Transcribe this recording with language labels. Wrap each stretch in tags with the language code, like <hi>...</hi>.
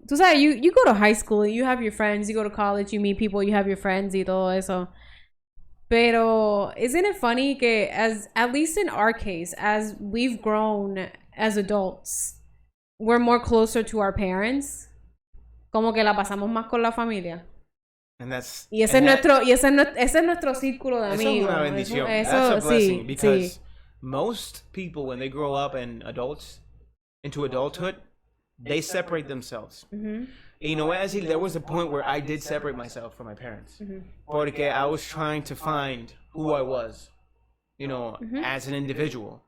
<es>Tú sabes,</es> <en>you go to high school, you have your friends, you go to college, you meet people, you have your friends</en> <es>y todo eso.</es> <en>Pero, isn't it funny que, at least in our case, as we've grown as adults, we're more closer to our parents.</en> <es>Como que la pasamos más con la familia.</es> <en>And that's,</en> <es>y ese es nuestro círculo de amigos. Eso es una bendición.</es> <en>That's a blessing, because most people, when they grow up into adulthood, they separate themselves.</en> <es>Y no voy a decir,</es> <en>there was a point where I did separate myself from my parents. Porque I was trying to find who I was, as an individual.</en>